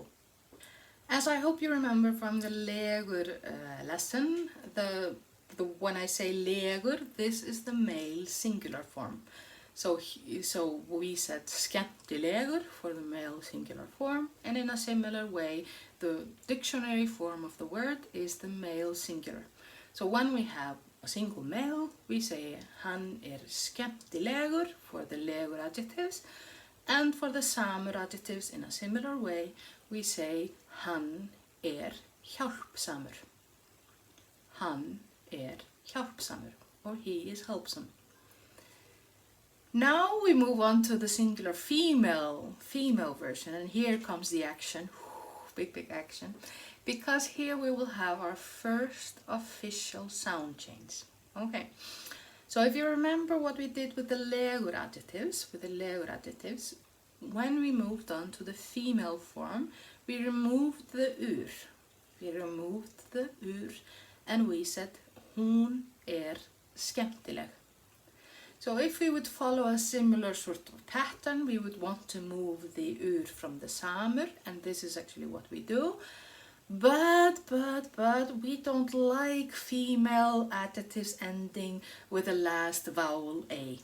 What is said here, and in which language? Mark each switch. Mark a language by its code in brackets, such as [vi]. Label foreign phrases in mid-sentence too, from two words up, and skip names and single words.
[en] As I hope you remember from the legur lesson, when I say legur, this is the male singular form. So we said skemmtilegur for the male singular form, and in a similar way, the dictionary form of the word is the male singular. So when we have a single male, we say [is] hann skemmtilegur [en] for the legur adjectives, and for the samur adjectives in a similar way, we say [is] hann hjálpsamur. Hann hjálpsamur, [en] or he is helpsome. Now we move on to the singular female version, and here comes the action, big action, because here we will have our first official sound change. Okay, so if you remember what we did with the legur adjectives, when we moved on to the female form, we removed the ur, and we said [is] hún skemmtileg. [en] So if we would follow a similar sort of pattern, we would want to move the ur from the samur, and this is actually what we do. But we don't like female adjectives ending with the last vowel a.